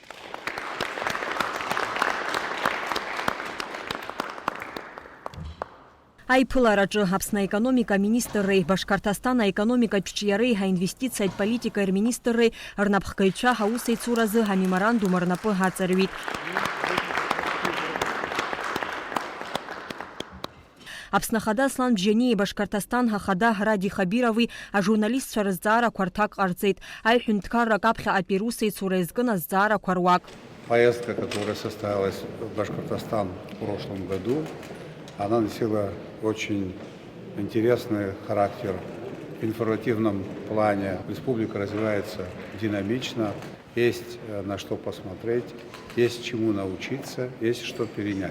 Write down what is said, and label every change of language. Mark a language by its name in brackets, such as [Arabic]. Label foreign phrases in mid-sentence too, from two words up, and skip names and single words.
[Abkhazian] Аиԥылараҿы Аԥсны аекономика министрреи Башкортостан аекономикатә ҿиареи ҳаинвестициатә политикатә рминистрреи рнапхгаҩцәа ҳаусеицуразы ҳамеморандум рнапы аҵарҩит. Аԥсны ахада Аслан Бжьаниеи Башкортостан ахада Ради Хабирови ажурналистцәа рызҵаарақәа рҭак ҟарҵеит. Аиҳәынҭқаррак аԥхьаҟатәи русеицура иазкын азҵаарақәа руак. [Russian] Поездка, которая состоялась в Башкортостан в прошлом году, она носила очень интересный характер. В информативном плане республика развивается динамично, есть на что посмотреть, есть чему научиться, есть что перенять.